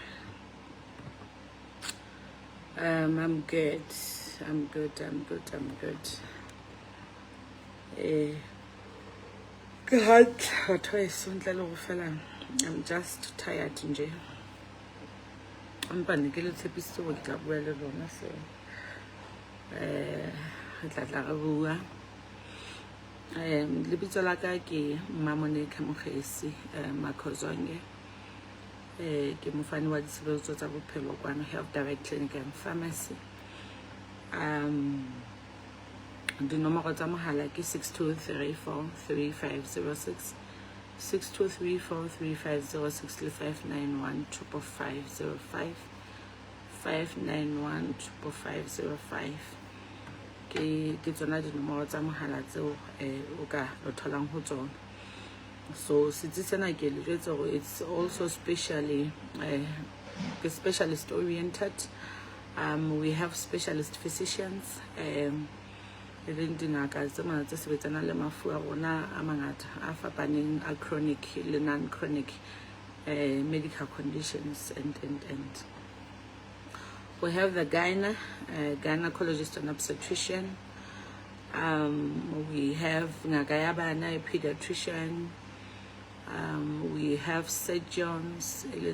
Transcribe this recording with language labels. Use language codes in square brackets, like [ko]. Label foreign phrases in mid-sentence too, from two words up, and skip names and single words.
[en] I'm good. I'm good. God, twice. I'm just tired, nje. I'm panicking. Let's episode [st] so lebitso la ka ke Mamone Kamogesi Makhozonge ke mofani wa ditshebeletso tsa bophelo kwana Health Direct Clinic and Pharmacy. Dinomoro tsa mohala ke 62343506 62343506 le 591 591 591 ke tsona dinomoro tsa mohala tseo o ka lo tholang ho tsona. So setsena ke le jwetsa gore [en] it's also specialist oriented. We have specialist physicians [st] le dingaka tse mana tse sebetsana le mafu a rona a mangata a fapaneng a chronic le [en] non chronic medical conditions and we have the gynecologist and obstetrician. We have Ngagayabana, a pediatrician. We have surgeons.